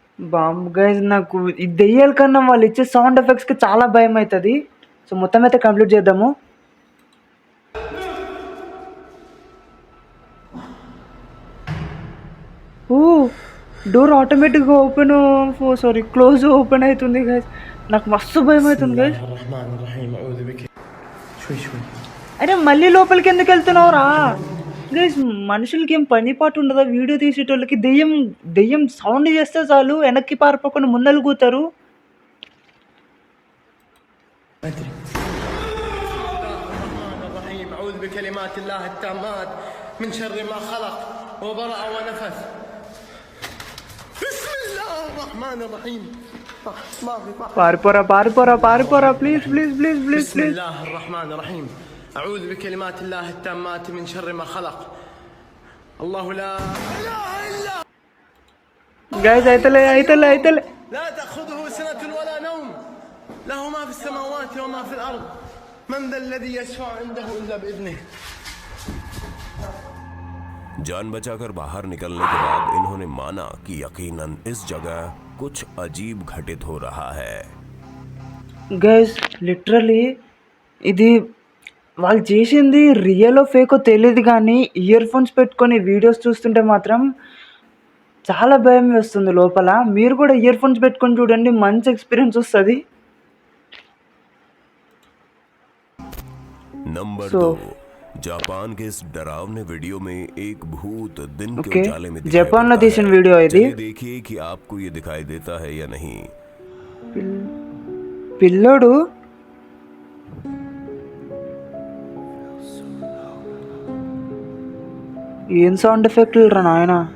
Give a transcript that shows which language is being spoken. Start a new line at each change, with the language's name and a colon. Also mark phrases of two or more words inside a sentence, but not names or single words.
Telugu: బాంబ్ గైస్ నాకు ఈ దెయ్యాల కన్నా వాళ్ళు ఇచ్చే
English: sound effects
Telugu: చాలా భయం అవుతుంది. సో మొత్తం అయితే కంప్లీట్ చేద్దాము. ఓ డోర్ ఆటోమేటిక్గా
English: open sorry close open
Telugu: అవుతుంది గైస్. నాకు మస్తు భయం అవుతుంది గైస్.
Arabic: الرحمن الرحيم أعوذ بك شوي شوي
Telugu: అరే మళ్ళీ లోపలికి ఎందుకు వెళ్తున్నావురా గైస్? మనుషులకి ఏం పని పాటు ఉండదా? వీడియో తీసేటోళ్ళకి దెయ్యం దెయ్యం సౌండ్ చేస్తే చాలు వెనక్కి పారిపోకుండా ముందలు కూతారు.
Arabic: أدري الرحمن الرحيم أعوذ بكلمات الله التامات من شر ما خلق وبرأ ونفث بسم الله الرحمن الرحيم ما في
Telugu: పారిపోరా పారిపోరా పారిపోరా
English: please please please please
Arabic: بسم
Telugu: ప్లీజ్.
Arabic: الله الرحمن الرحيم أعوذ بكلمات الله التامات من شر ما خلق الله لا إله إلا
Telugu: గైస్ అయితలే అయితలే అయితలే.
Arabic: لا تأخذه سنة ولا نوم له ما في السماوات وما في الأرض من ذا الذي يشفع عنده إلا بإذنه.
Hindi: जान बचाकर बाहर निकलने के बाद इन्होंने माना कि यकीनन इस जगह कुछ अजीब घटित हो रहा है.
Telugu: గైస్ లిటరలీ ఇది వాళ్ళు చేసింది రియలో ఫేకో తెలియదు, కానీ
English: ear phones
Telugu: పెట్టుకొని వీడియోస్ చూస్తుంటే మాత్రం చాలా భయం వేస్తుంది లోపల. మీరు కూడా
English: ear phones
Telugu: పెట్టుకొని చూడండి, మంచి ఎక్స్పీరియన్స్ వస్తుంది.
Hindi: नंबर So- 2, जापान के इस डरावने वीडियो में एक भूत दिन के Okay. उजाले में दिखाई जापान देता
Telugu: లో తీసిన
Hindi: है.
Telugu: వీడియో ఇది.
Hindi: चलिए देखिए कि आपको ये दिखाई देता है या नहीं.
Telugu: పిల్లోడు ఏం
English: sound effects
Telugu: రా నాయన.